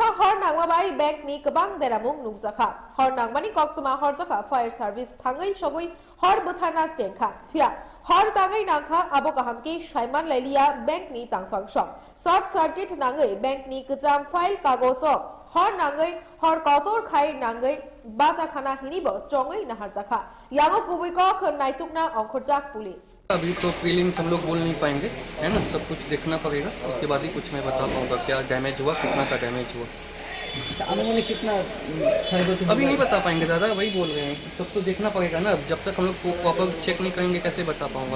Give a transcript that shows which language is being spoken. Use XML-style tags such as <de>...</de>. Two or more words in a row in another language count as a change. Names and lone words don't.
<trp>हर नांगमाबाय बैंकनि गोबां देरामुं नुजाखा हर नांगमानि कक्तमा हरजाखा</trp> <en>fire service</en> <trp>थाङै सगै हर बोथाना चेंखा फिया हर ताङै नांखा आबो गाहामकि साइमान लाइलिया बैंकनि तांफांसं</trp> <en>short circuit</en> <trp>नाङै बैंकनि गोजाम फाइल कागज हर नाङै हर कतर खाय नाङै बाजाखाना हिनिबो चङै नाहारजाखा यांगो कुबैकक नाइतुकना अंखरजाक पुलिस।</trp> <hi>अभी तो प्रीलिम्स हम लोग बोल नहीं पाएंगे, है ना, सब कुछ देखना पड़ेगा, उसके बाद ही कुछ मैं बता पाऊंगा क्या डैमेज हुआ, कितना का डैमेज हुआ। कितना अभी नहीं बता पाएंगे दादा, वही बोल रहे हैं, सब तो देखना पड़ेगा ना। जब तक हम लोग</hi> <en>proper check</en> <hi>नहीं करेंगे कैसे बता पाऊंगा।</hi>